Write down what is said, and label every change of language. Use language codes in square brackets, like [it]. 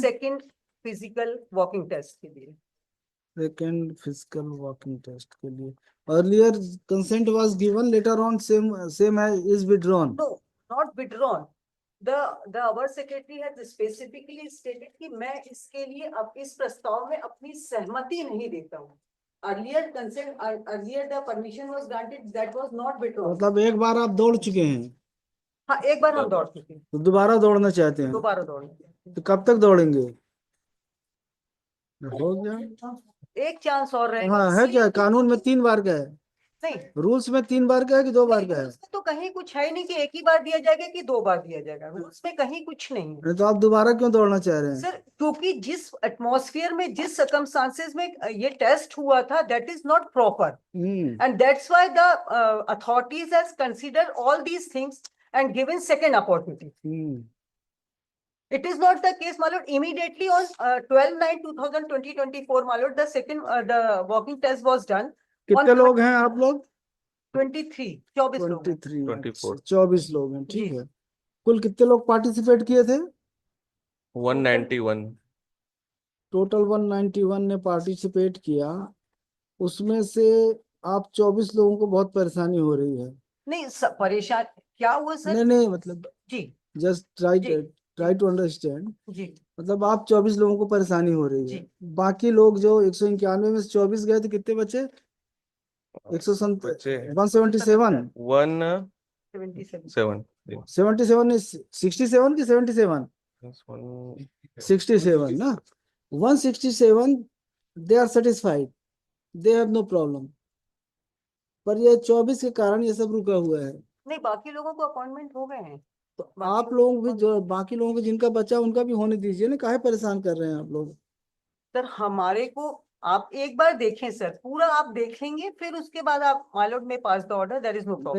[en] Second physical walking test [hi] के लिए. [en] Second physical walking test [hi] के लिए. [en] Earlier consent was given, later on same is withdrawn. No, not withdrawn. The our secretary has specifically stated [hi] कि मैं इसके लिए अब इस प्रस्ताव में अपनी सहमति नहीं देता हूँ. [en] Earlier consent, earlier the permission was granted, that was not withdrawn. [hi] मतलब एक बार आप दौड़ चुके हैं. हाँ, एक बार हम दौड़ चुके हैं. तो दोबारा दौड़ना चाहते हैं. दोबारा दौड़ना. तो कब तक दौड़ेंगे? हो गया. एक चांस और रहेगा. हाँ, है क्या? कानून में 3 बार का है. नहीं, रूल्स में 3 बार का है कि 2 बार का है? रूल्स में तो कहीं कुछ है नहीं कि एक ही बार दिया जाएगा कि 2 बार दिया जाएगा. रूल्स में कहीं कुछ नहीं है. तो आप दोबारा क्यों दौड़ना चाह रहे हैं? सर, क्योंकि जिस एटमॉस्फेयर में, जिस सर्कमस्टांसेस में ये टेस्ट हुआ था, [en] That is not proper, and that's why the authorities has considered all these things and given second opportunity. It is not the case, my lord. Immediately on 12/9/2024, my lord, the second the walking test was done. [hi] कितने लोग हैं आप लोग? 23, 24 लोग हैं. 24 24 लोग हैं. ठीक है. कुल कितने लोग पार्टिसिपेट किए थे? 191. टोटल 191 ने पार्टिसिपेट किया. उसमें से आप 24 लोगों को बहुत परेशानी हो रही है. नहीं, परेशान क्या हुआ सर? नहीं मतलब जी, [en] Just try to understand. [hi] जी, मतलब आप 24 लोगों को परेशानी हो रही है. बाकी लोग जो 191 में से 24 गए थे, कितने बचे? 177. 177. 77 is 67 की 77? 67 ना. [en] 167 they are satisfied, they have no problem. [hi] पर ये 24 के कारण ये सब रुका हुआ है. नहीं, बाकी लोगों को अपॉइंटमेंट हो गए हैं. तो आप लोग भी, जो बाकी लोगों को जिनका बच्चा, उनका भी होने दीजिए ना. काहे परेशान कर रहे हैं आप लोग? सर, हमारे को आप एक बार देखें सर, पूरा आप देखेंगे, फिर उसके बाद आप माय लॉर्ड में [en] Pass the order, there is no problem.